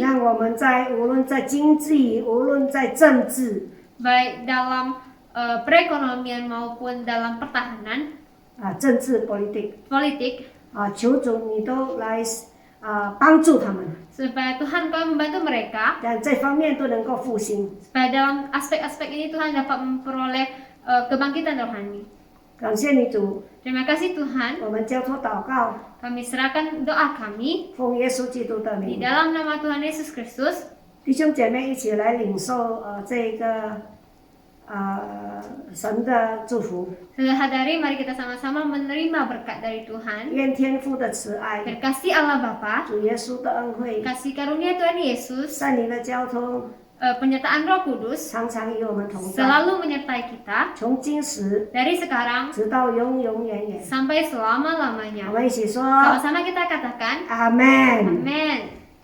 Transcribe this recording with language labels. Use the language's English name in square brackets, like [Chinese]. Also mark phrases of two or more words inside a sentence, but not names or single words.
[Chinese] 让我们无论在经济，无论在政治 [Indonesian] baik dalam perekonomian maupun dalam pertahanan [Chinese] 政治 politik 求主你都来帮助他们， [Indonesian] supaya Tuhan Kau membantu mereka [Chinese] 让这方面都能够复兴。 [Indonesian] supaya dalam aspek-aspek ini Tuhan dapat memperoleh kebangkitan rohani. [Chinese] 感谢你主， [Indonesian] Terima kasih Tuhan. [Chinese] 我们交托祷告， [Indonesian] Kami serahkan doa kami [Chinese] 奉耶稣基督的 [Indonesian] di [Chinese] 名。 [Indonesian] dalam nama Tuhan Yesus Kristus. [Chinese] 弟兄姐妹一起来领受这个神的祝福， [Indonesian] Saudara-saudari, mari kita sama-sama menerima berkat dari Tuhan. [Chinese] 愿天父的慈爱、 [Indonesian] Kasih Allah Bapa, [Chinese] 主耶稣的恩惠、 [Indonesian] kasih karunia Tuhan Yesus, [Chinese] 圣灵的交通， [Indonesian] penyertaan Roh Kudus [Chinese] 常常与我们同在， [Indonesian] selalu menyertai kita [Chinese] 从今时 [Indonesian] dari sekarang [Chinese] 直到永永远远。 [Indonesian] sampai [Chinese] 我 [Indonesian] selama-lamanya. [Chinese] 们一起说 [Indonesian] Sama-sama kita katakan, [Chinese] 阿门。 [Indonesian] Amin.